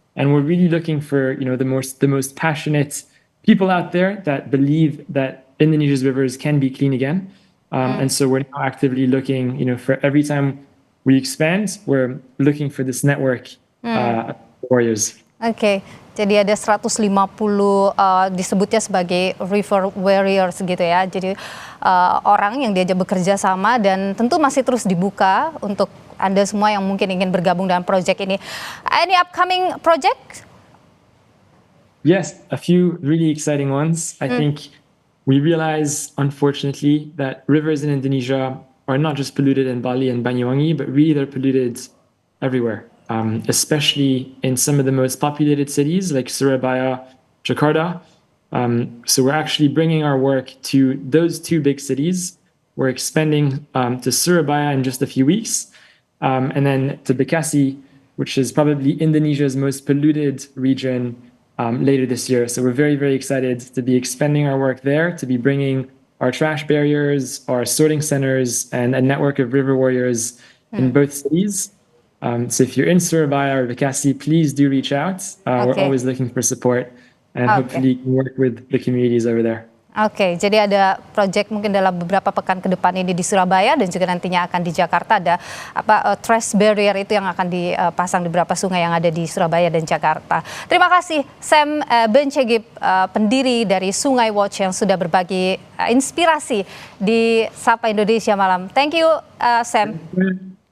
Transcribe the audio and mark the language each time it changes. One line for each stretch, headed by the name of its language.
English: And we're really looking for, the most passionate people out there that believe that Indonesia's rivers can be clean again. And so we're now actively looking, for every time we expand, we're looking for this network of warriors.
Indonesian: Oke, jadi ada 150 disebutnya sebagai river warriors gitu ya. Jadi orang yang diajak bekerja sama dan tentu masih terus dibuka untuk Anda semua yang mungkin ingin bergabung dalam proyek ini.
English: Any upcoming project? Yes, a few really exciting ones. I think we realize, unfortunately, that rivers in Indonesia are not just polluted in Bali and Banyuwangi, but really they're polluted everywhere. Especially in some of the most populated cities like Surabaya, Jakarta. So we're actually bringing our work to those two big cities. We're expanding to Surabaya in just a few weeks, and then to Bekasi, which is probably Indonesia's most polluted region, later this year. So we're very, very excited to be expanding our work there, to be bringing our trash barriers, our sorting centers, and a network of river warriors in both cities. So if you're in Surabaya or Bekasi, please do reach out. We're always looking for support, and hopefully can work with the communities over there.
Indonesian: Oke, jadi ada proyek mungkin dalam beberapa pekan ke depan ini di Surabaya dan juga nantinya akan di Jakarta ada trash barrier itu yang akan dipasang di beberapa sungai yang ada di Surabaya dan Jakarta. Terima kasih Sam Bencegip, pendiri dari Sungai Watch yang sudah berbagi inspirasi di Sapa Indonesia Malam.
English: Thank you
Indonesian: Sam.